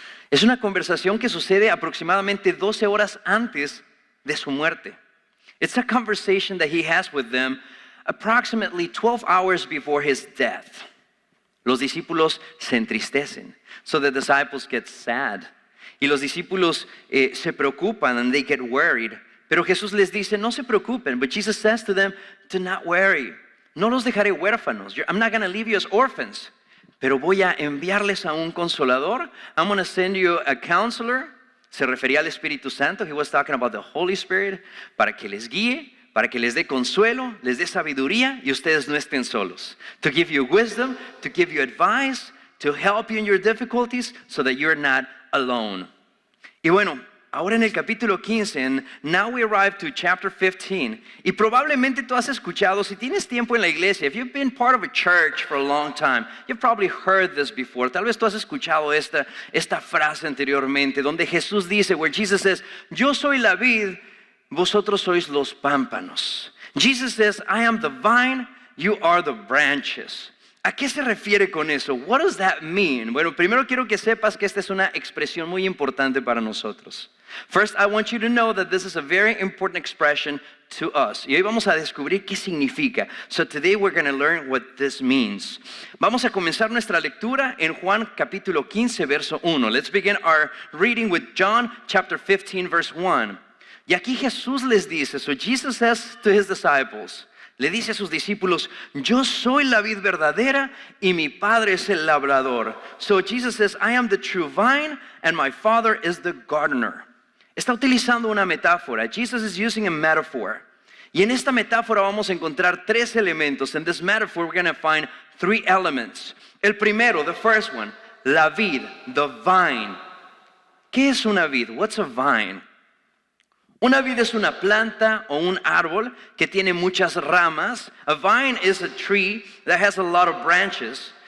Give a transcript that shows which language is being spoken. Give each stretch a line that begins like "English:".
Spanish: Es una conversación que sucede aproximadamente 12 horas antes de su muerte.
English: It's a conversation that he has with them approximately 12 hours before his death.
Spanish: Los discípulos se entristecen,
English: so the disciples get sad.
Spanish: Y los discípulos se preocupan
English: and they get worried.
Spanish: Pero Jesús les dice, no se preocupen.
English: But Jesus says to them, do not worry.
Spanish: No los dejaré huérfanos.
English: I'm not going to leave you as orphans.
Spanish: Pero voy a enviarles a un consolador.
English: I'm going to send you a counselor.
Spanish: Se refería al Espíritu Santo.
English: He was talking about the Holy Spirit.
Spanish: Para que les guíe, para que les dé consuelo, les dé sabiduría y ustedes no estén solos.
English: To give you wisdom, to give you advice, to help you in your difficulties so that you're not alone.
Spanish: Y bueno, ahora en el capítulo 15,
English: and now we arrive to chapter 15,
Spanish: y probablemente tú has escuchado, si tienes tiempo en la iglesia,
English: if you've been part of a church for a long time, you've probably heard this before.
Spanish: Tal vez tú has escuchado esta frase anteriormente, donde Jesús dice,
English: where Jesus says,
Spanish: yo soy la vid, vosotros sois los pámpanos.
English: Jesus says, I am the vine, you are the branches.
Spanish: ¿A qué se refiere con eso?
English: What does that mean?
Spanish: Bueno, primero quiero que sepas que esta es una expresión muy importante para nosotros.
English: First, I want you to know that this is a very important expression to us.
Spanish: Y hoy vamos a descubrir qué significa.
English: So today we're going to learn what this means.
Spanish: Vamos a comenzar nuestra lectura en Juan capítulo 15, verso 1.
English: Let's begin our reading with John chapter 15, verse 1.
Spanish: Y aquí Jesús les dice,
English: so Jesus says to his disciples,
Spanish: le dice a sus discípulos, yo soy la vid verdadera y mi Padre es el labrador.
English: So Jesus says, I am the true vine and my Father is the gardener.
Spanish: Está utilizando una metáfora.
English: Jesus is using a metaphor.
Spanish: Y en esta metáfora vamos a encontrar tres elementos.
English: In this metaphor we're going to find three elements.
Spanish: El primero,
English: the first one,
Spanish: la vid,
English: the vine.
Spanish: ¿Qué es una vid?
English: What's a vine?
Spanish: Una vid es una planta o un árbol que tiene muchas ramas.
English: A vine is a tree that has a lot of branches.